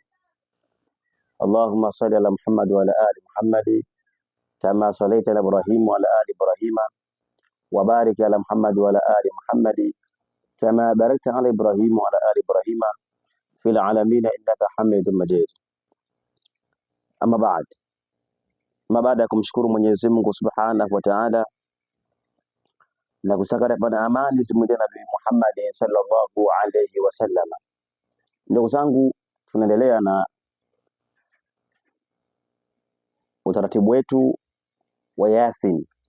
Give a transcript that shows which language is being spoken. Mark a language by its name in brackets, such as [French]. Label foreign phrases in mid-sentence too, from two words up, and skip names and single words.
[Arabic] اللهم صل على محمد وعلى آل محمد كما صليت على إبراهيم وعلى آل إبراهيم، وبارك على محمد وعلى آل محمد كما باركت على إبراهيم وعلى آل إبراهيم في العالمين إنك حميد مجيد. [Swahili] Ama baada ya kumshukuru Mwenyezi Mungu [Arabic] سبحانه وتعالى [Swahili] na kusaka rehema na amani zimwendee Nabii Muhammad [Arabic] صلى الله عليه وسلم, [Swahili] ndugu zangu, tunaendelea na utaratibu wetu wa Yasin.